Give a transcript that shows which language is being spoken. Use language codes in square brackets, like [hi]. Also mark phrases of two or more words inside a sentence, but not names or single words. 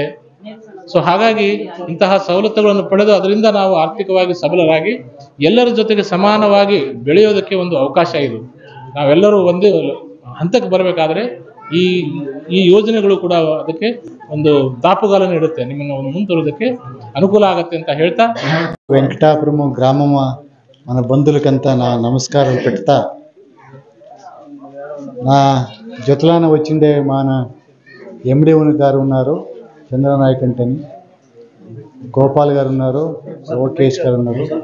[kn] ಸೊ ಹಾಗಾಗಿ ಇಂತಹ ಸವಲತ್ತುಗಳನ್ನು ಪಡೆದು ಅದರಿಂದ ನಾವು ಆರ್ಥಿಕವಾಗಿ ಸಬಲರಾಗಿ ಎಲ್ಲರ ಜೊತೆಗೆ ಸಮಾನವಾಗಿ ಬೆಳೆಯೋದಕ್ಕೆ ಒಂದು ಅವಕಾಶ ಇದು. ನಾವೆಲ್ಲರೂ ಒಂದೇ ಹಂತಕ್ಕೆ ಬರಬೇಕಾದ್ರೆ ಈ ಯೋಜನೆಗಳು ಕೂಡ ಅದಕ್ಕೆ ಒಂದು ದಾಪುಗಾಲನ್ನು ಇಡುತ್ತೆ, ನಿಮ್ಮನ್ನು ಮುಂದುವರೋದಕ್ಕೆ ಅನುಕೂಲ ಆಗತ್ತೆ ಅಂತ ಹೇಳ್ತಾ, [te] వెంకటాపురము గ్రామం మన బంధువులకంతా నా నమస్కారాలు పెడతా, నా జొతలాన వచ్చిండే మన ఎండి గారు ఉన్నారు, చంద్రనాయక్ అంటని, గోపాల్ గారు ఉన్నారు, లోకేష్ గారు ఉన్నారు.